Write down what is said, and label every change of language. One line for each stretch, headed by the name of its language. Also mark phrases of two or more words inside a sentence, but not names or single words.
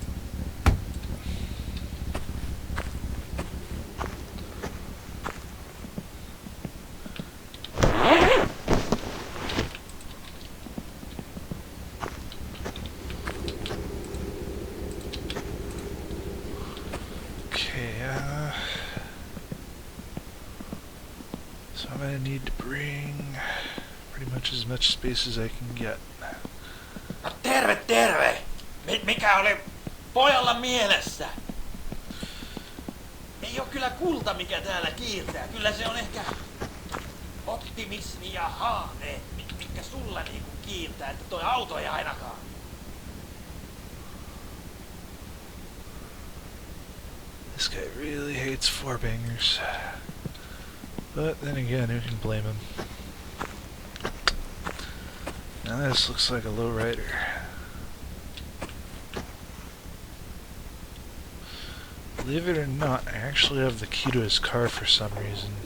English: So I'm going to need to bring pretty much as much space as I can get.
Finnish: No terve, terve! Mikä oli pojalla mielessä? Ei oo kyllä kulta, mikä täällä kiiltää. Kyllä se on ehkä optimismi ja haaveet, mitkä sulla niinku kiiltää, että toi auto ei ainakaan.
English: This guy really hates four-bangers. But then again, who can blame him? Now this looks like a lowrider. Believe it or not, I actually have the key to his car for some reason.